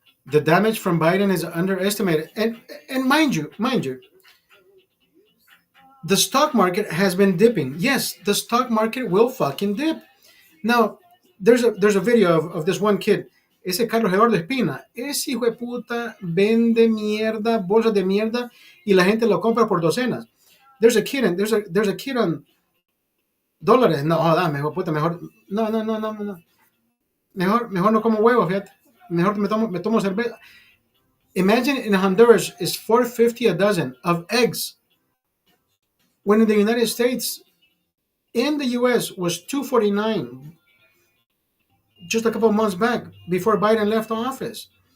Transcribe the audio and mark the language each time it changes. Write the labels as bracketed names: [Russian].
[English] The damage from Biden is underestimated. And mind you, the stock market has been dipping. Yes, the stock market will fucking dip. Now, there's a video of this one kid. [Spanish] Ese Carlos Eduardo Espina. Ese hijo de puta vende mierda, bolsas de mierda, y la gente lo compra por docenas. [English] There's a kid on dólares. [Spanish] No, joda, mejor puta, mejor. No, no, no, no, no. Mejor no como huevos, fíjate. Mejor me tomo cerveza. [English] Imagine in Honduras is 4.50 a dozen of eggs. When in the United States, in the US was 2.49 just a couple of months back before Biden left office.